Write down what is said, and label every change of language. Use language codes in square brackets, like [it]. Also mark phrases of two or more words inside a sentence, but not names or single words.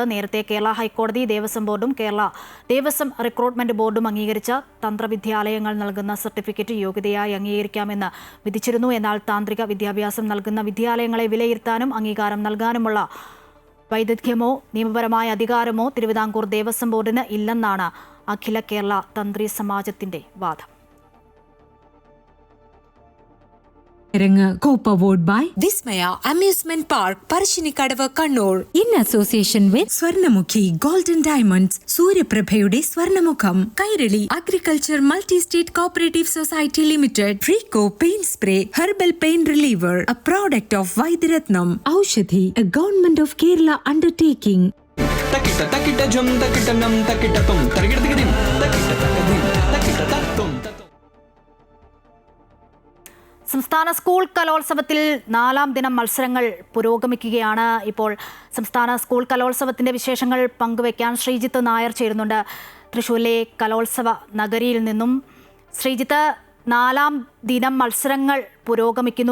[ml] നേരത്തെ കേരള ഹൈക്കോടതി ദേവസ്വം ബോർഡും കേരള ദേവസ്വം റിക്രൂട്ട്മെന്റ് ബോർഡും അംഗീകരിച്ച തന്ത്രവിദ്യാലയങ്ങൾ നൽകുന്ന സർട്ടിഫിക്കറ്റ് യോഗ്യതയായി അംഗീകരിക്കാമെന്ന് വിധിച്ചിരുന്നു. എന്നാൽ താന്ത്രിക വിദ്യാഭ്യാസം നൽകുന്ന വിദ്യാലയങ്ങളെ വിലയിരുത്താനും അംഗീകാരം നൽകാനുമുള്ള വൈദഗ്ധ്യമോ നിയമപരമായ അധികാരമോ തിരുവിതാംകൂർ ദേവസ്വം ബോർഡിന് ഇല്ലെന്നാണ് അഖില കേരള തന്ത്രി സമാജത്തിന്റെ വാദം. [en] Co-powered by Vismaya Amusement Park, Parashinikadavu, Kannur. In association with Swarnamukhi Gold and Diamonds, [ml] സൂര്യപ്രഭയുടെ സ്വർണമുഖം, [en] Kairali Agriculture Multi-State Cooperative Society Limited, Frico Pain Spray, Herbal Pain Reliever, a product of Vaidyaratnam, Aushadhi, a Government of Kerala undertaking. Takita takita jum takita nam takita tum tarigida tigidim takita takadim takita tatum. [ml] സംസ്ഥാന സ്കൂൾ കലോത്സവത്തിൽ 4ാം ദിനം മത്സരങ്ങൾ പുരോഗമിക്കുകയാണ്. ഇപ്പോൾ സംസ്ഥാന സ്കൂൾ കലോത്സവത്തിന്റെ വിശേഷങ്ങൾ പങ്കുവയ്ക്കാൻ ശ്രീജിത്ത് നായർ ചേരുന്നുണ്ട് തൃശ്ശൂരിലെ കലോത്സവ നഗരിയിൽ നിന്നും. ശ്രീജിത്ത്, 4ാം ദിനം മത്സരങ്ങൾ പുരോഗമിക്കുന്നു.